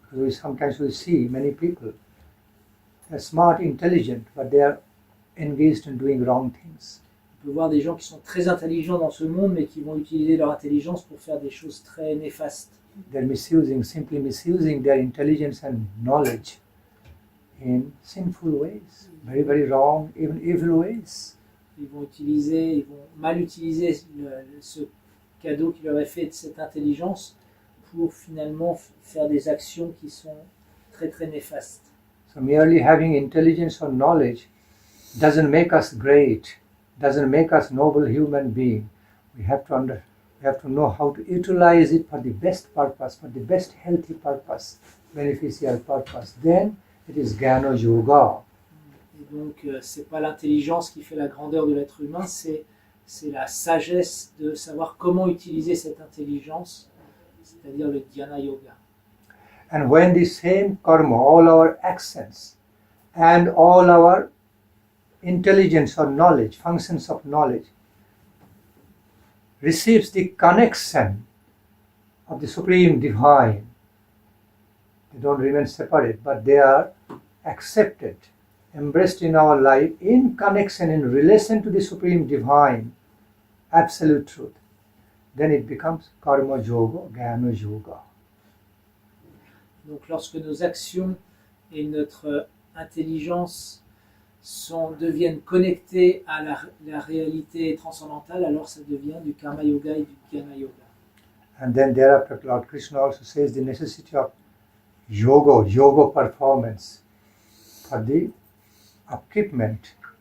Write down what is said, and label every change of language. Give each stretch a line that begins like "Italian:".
English: Sometimes we see many people, they're smart, intelligent, but they are engaged in doing wrong things.
French: On peut voir des gens qui sont très intelligents dans ce monde, mais qui vont utiliser leur intelligence pour faire des choses très néfastes.
English: They're simply misusing their intelligence and knowledge in sinful ways, very, very wrong, even evil ways.
French: Ils vont mal utiliser ce cadeau qui leur est fait de cette intelligence pour finalement faire des actions qui sont très très néfastes.
English: So merely having intelligence or knowledge doesn't make us great, doesn't make us noble human being. We have to know how to utilize it for the best purpose, for the best healthy purpose, beneficial purpose. Then it is Jnana Yoga.
French: Et donc, c'est pas l'intelligence qui fait la grandeur de l'être humain, c'est la sagesse de savoir comment utiliser cette intelligence, c'est-à-dire le Dhyana Yoga.
English: And when the same karma, all our actions and all our intelligence or knowledge, functions of knowledge, receives the connection of the Supreme Divine, they don't remain separate, but they are accepted, embraced in our life in connection, in relation to the Supreme Divine, absolute truth. Then it becomes Karma Yoga, Jnana Yoga.
French: Donc lorsque nos actions et notre intelligence deviennent connectées à la réalité transcendantale, alors ça devient du Karma Yoga et du Jnana Yoga.
English: And then thereafter, Lord Krishna also says the necessity of yoga performance for the upkeepment,